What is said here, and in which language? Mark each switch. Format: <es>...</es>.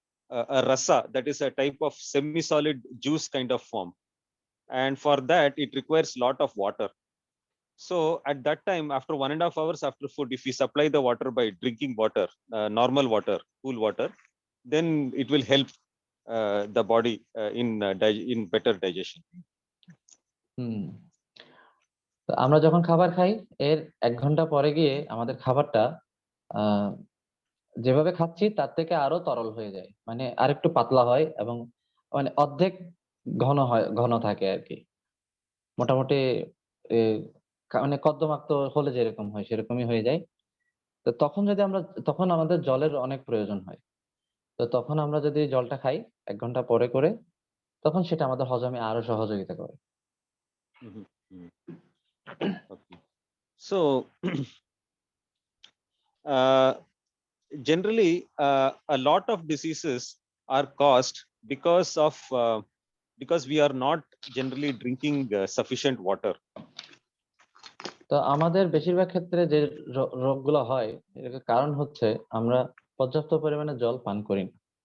<en>a rasa, that is a type of semi-solid juice kind of form, and for that it requires lot of water. So at that time, after 1.5 hours after food, if we supply the water by drinking water, normal water, cool water, then it will help the body in better digestion. Hmm.</en> <bn>তো আমরা যখন খাবার খাই এর 1 ঘন্টা পরে গিয়ে আমাদের খাবারটা আহ যেভাবে খাচ্ছি তার থেকে আরো তরল হয়ে যায়, মানে আরেকটু পাতলা হয় এবং মানে অর্ধেক ঘন থাকে আর কি। মোটামুটি এ, মানে কর্দমাক্ত হলে যেরকম হয় সেরকমই হয়ে যায়। তো তখন আমাদের জলের অনেক প্রয়োজন হয়। তো তখন আমরা যদি জলটা খাই 1 ঘন্টা পরে করে, তখন সেটা আমাদের হজমে আরো সহযোগিতা করে।</bn> <en>Mhm, mhm. Okay. So uh, generally, a lot of diseases are caused because we are not generally drinking sufficient water.</en> <bn>তো আমাদের বেশিরভাগ ক্ষেত্রে যে রোগগুলো হয় এর কারণ হচ্ছে আমরা পর্যাপ্ত পরিমাণে জল পান করি না।</bn>